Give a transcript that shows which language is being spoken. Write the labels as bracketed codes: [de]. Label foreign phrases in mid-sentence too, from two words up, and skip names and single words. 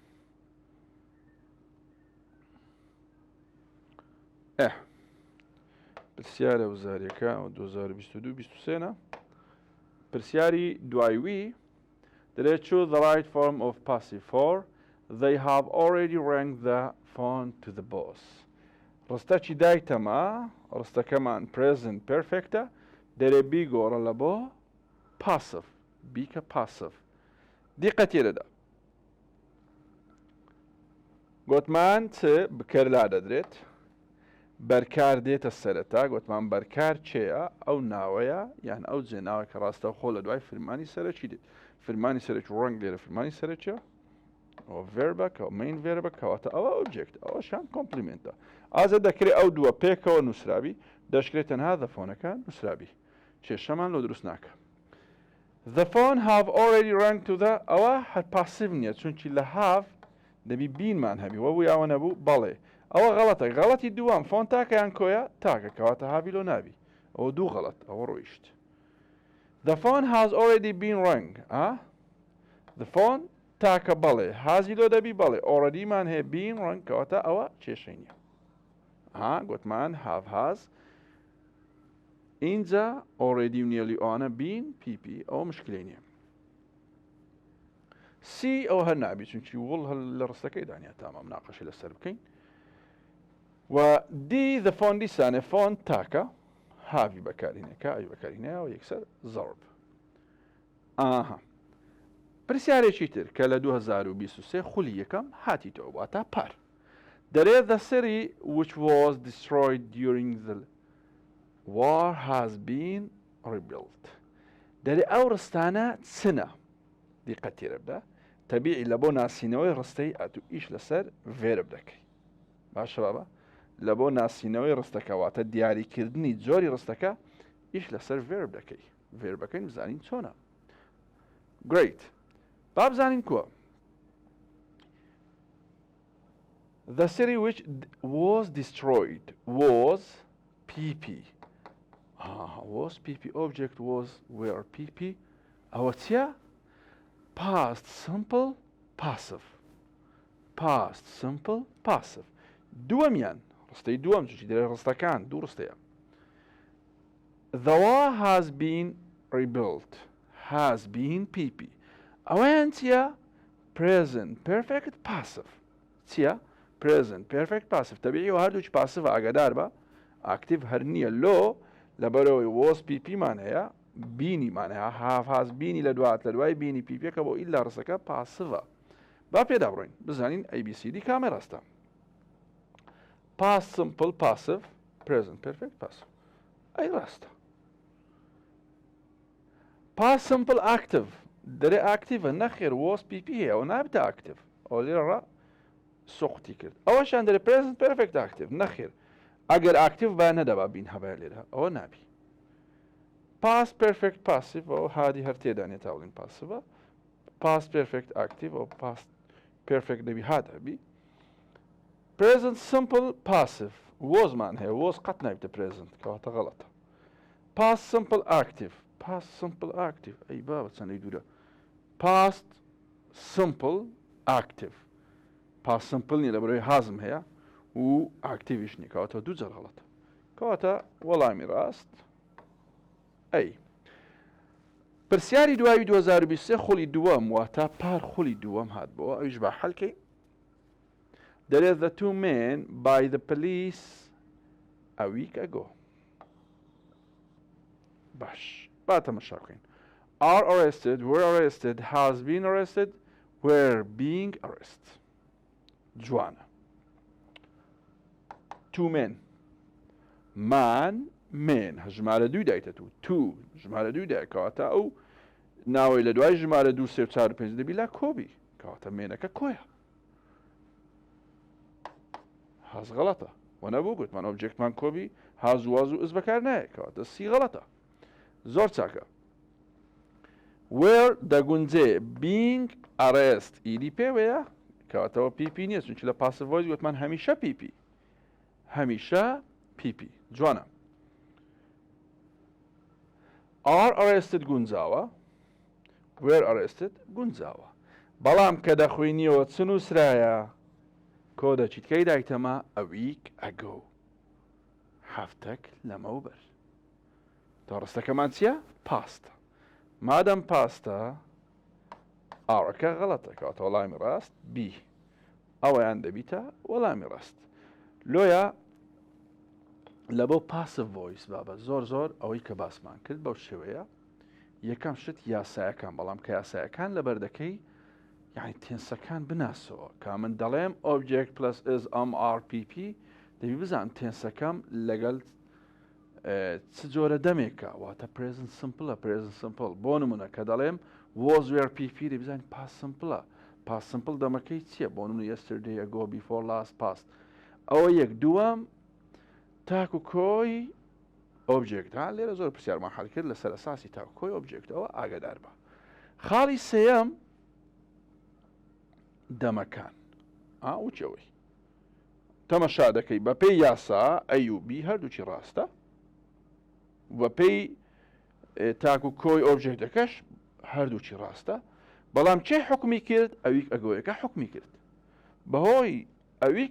[ckb] پرسیارە وزاریەکە 2022-23 پرسیاری دوایوی دەرێت [en] choose the right form of passive for they have already ranked the phone to the boss [ckb] ڕستەکی دایتەما ڕستەکەمان [en] present perfect [ckb] ە دەرێ بیگۆڕە لە بۆ passive بیکە passive دیقە تێدەدا گوتمان چ بکەرلا دەدرێت بەرکار دێتە سەرەتا گوتمان بەرکار چێە ئەو ناوەیە یان ئەو جێناوە کە ڕاستە خۆ لە دوای فرمانی سەرەکی دێت فرمانی سەرەکی ڕەنگ لێرە فرمانی سەرەکیە ئەوە ڤێربە کە مین ڤێربە کەواتە ئەوە ئۆبجێکت ئەوەشان کۆمپلیمنتە ئازە دەکرێت ئەو دووە پێکەوە نووسرابی دەشکرێت تەنها دەفۆنەکە نووسرابی کێشەمان لۆ دروست ناکە [en] the phone have already ranked to the [ckb] ئەوە هەر پاسیڤ نییە چونکی لە have دەبی بینمان هەبی وە بوو یاوە نەبوو بەڵێ ئەوە غەڵەتە غەڵەتی دووەم فۆن تاکەیان کۆیە تاکە کەواتە هاوی لۆ نابی ئەوە دوو غەڵەت ئەوە ڕۆیشت [en] the phone has already been rang the phone [ckb] تاکە بەڵێ هازی لۆ دەبی بەڵێ already مان هەیە [en] been rang [ckb] کەواتە ئەوە کێشەی نییە گوتمان [en] have has [ckb] اینجا already و nearly ئەوانە [en] been pp [ckb] ئەوە مشکلەی نییە سی ئەوە هەر نابی چونکی وڵ هەر لە ڕستەکەی دانیا تامام ناقەشی لەسەر بکەین و دی [en] the phone [ckb] دیسانێ فۆن تاکە هاوی بەکارینەکە ئەوی بەکارینەوە یەکسەر زەڕب پرسیارێکی تر کە لە 2023 خولی یەکەم هاتی تۆ واتە پار دەرێت [en] the city which was destroyed during the war has been rebuilt [ckb] دەرێ ئەو ڕستانە چنە دیقەت تێرە بدە تەبیعی لە بۆ ناسینەوەی ڕستەی ئەتو ئیش لەسەر ڤێرب دەکەی باشە بابە لە بۆ ناسینەوەی ڕستەکەواتە دیاریکردنی جۆری ڕستەکە ئیش لەسەر ڤێرب دەکەی ڤێربەکەی بزانین چۆنە گریت با بزانین کووە [en] the city which was destroyed was pp was pp object was where pp [ckb] ئەوە چیە [en] past simple passive past simple passive [ckb] دووەمیان ڕستەی دووەم چی دەرێ ڕستەکان دوو ڕستەیە [en] the war has been rebuilt has been pp [ckb] ئەوەیان چییە [en] present perfect passive [ckb] چییە [en] present perfect passive [ckb] تەبیعیەوە هەردووچ passive ئاگادار بە active هەر نییە لۆ لەبەرەوەی [en] was pp [ckb] مان هەیە بینی مان هەیە [en] have has [ckb] بینی لە دوات لە دوای بینی pp کە بۆ ئیلا ڕستەکە passive با پێدا بڕۆین بزانین abcd کامێ ڕاستە [en] past simple passive present perfect passive [ckb] ئەی ڕاستە [en] past simple active [ckb] دەرێ ئاکتیڤە نەخێر [en] was pp [ckb] هەیە ئەوە نابێتە active ئەوە لێرە سوقتی کرد ئەوەشان دەرێ [en] present perfect active [ckb] نەخێر ئەگەر active با نەدەبا بین هەبای لێرە ئەوە نابی [en] past perfect passive [ckb] ئەو هادی هەر تێدانێت تاوڵین [en] passive past perfect active [ckb] ئەو [en] past perfect [ckb] دەبی هات هەبی [en] present simple passive was [ckb] مان هەیە [en] was [ckb] قەت نابێتە [en] present [ckb] کەواتە غەڵەتە [en] past simple active past simple active [ckb] ئەی بابە چەندەی دوورە [en] past simple active past simple [ckb] نیە لەبەرەوەی هازم هەیە و activeش نیە کەواتە دوو جار غەڵەتە کەواتە وەڵامی ڕاست ئەی پرسیاری دوایی 2023 خولی دووەم واتە پار خولی دووەم هات بۆ ئەویش با حەلکەی دەرێت [en] the two men by the police a week ago [ckb] باش با تەماشا بکەین [en] are arrested were arrested has been arrested were being arrested [ckb] جوانە [en] two men man [ckb] من ژمارە دوو دایتە تو ژمارە دوو دایکەواتە ئەو ناوەی لە دوای ژمارە 2 3 4 5 دەبی لا کۆبی کەواتە مێنەکە کۆیە هاز غەڵەتە وە نەبوو گوتمان ئۆبجێکتمان کۆبی هاز واز و ئز بەکار نایە کەواتە سی غەڵەتە زۆر چاکە where دەگونجێ [en] being arrest [ckb] ئیدی پێوەیە کەواتەوە پیپی نییە چونکە لە [en] passive voice [ckb] گوتمان هەمیشە پیپی هەمیشە پیپی جوانە [en] are arrested [ckb] گونجاوە [en] were arrested [ckb] گونجاوە بەڵام کە دەخوێنیەوە چ نووسرایە کۆ دەچیت کەی دایتەمە [en] a week ago [ckb] هەفتەک لەمەوبەر تا ڕستەکەمان چییە پاستە مادەم پاستە ئاڕەکە غەڵەتە کەواتە وەڵامی ڕاست بی ئەوەیان دەبیتە وەڵامی ڕاست لۆیە لە بۆ [en] passive voice [ckb] بابە زۆر زۆر ئەوەی کە باسمان کرد بەو شێوەیە یەکەم شت یاسایەکان بەڵام کە یاسایەکان لە بەردەکەی یعنی تێنسەکان بناسەوە کە من دەڵێم [en] object plus is am [ckb] RPP دەبی بزان تێنسەکەم لەگەڵ چ جۆرە دەمێکە واتە [en] present simple present simple [ckb] بۆ نمونە کە دەڵێم [en] was were PP [ckb] دەبیزانین [en] past simple past simple [ckb] دەمەکەی چییە بۆ نمونە [en] yesterday ago before last past [ckb] ئەوە یەک دووەم تاکو کۆی ئۆبجێکت ها لێرە زۆر پرسیارمان حەل کرد لەسەر ئەساسی تاکو کۆی ئۆبجێکتەوە ئاگادار بە خاڵی سێیەم دەمەکان وچەوەی تەمەشا دەکەی بە پێی یاسا ئەی و بی هەردووچی ڕاستە بە پێی تاکو کۆی ئۆبجێکتەکەش هەردووچی ڕاستە بەڵام چێ حکمی کرد ئەویک ئەگۆیەکە حکمی کرد بەهۆی ئەویک